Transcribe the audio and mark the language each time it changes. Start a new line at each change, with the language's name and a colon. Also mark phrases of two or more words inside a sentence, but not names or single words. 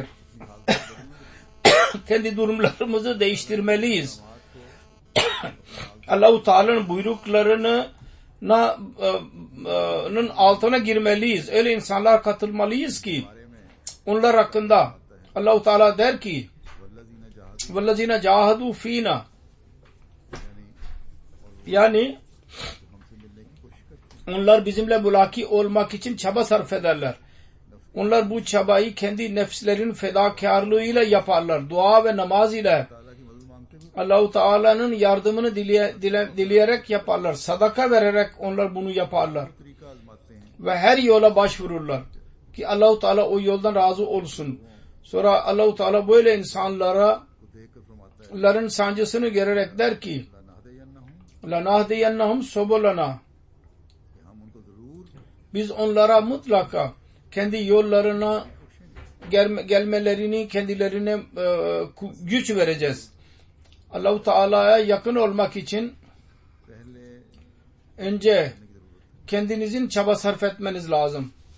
Turkish: Kendi durumlarımızı değiştirmeliyiz. Allah-u Teala'nın buyruklarının altına girmeliyiz. Öyle insanlar katılmalıyız ki onlar hakkında Allah-u Teala der ki
Arabic: وَالَّذِينَ جَاهَدُوا ف۪ينَا
Turkish: yani onlar bizimle mülaki olmak için çaba sarf ederler. Onlar bu çabayı kendi nefslerinin fedakarlığıyla yaparlar. Dua ve namaz ile Allah-u Teala'nın yardımını dileyerek yaparlar. Sadaka vererek onlar bunu yaparlar. Ve her yola başvururlar. Ki Allah-u Teala o yoldan razı olsun. Sonra Allah-u Teala böyle insanların sancısını görerek der ki
Arabic: لَنَهْدِيَنَّهُمْ سُبُلَنَا
Turkish: biz onlara mutlaka kendi yollarına gelmelerini kendilerine güç vereceğiz. Allah-u Teala'ya yakın olmak için önce kendinizin çaba sarf etmeniz lazım.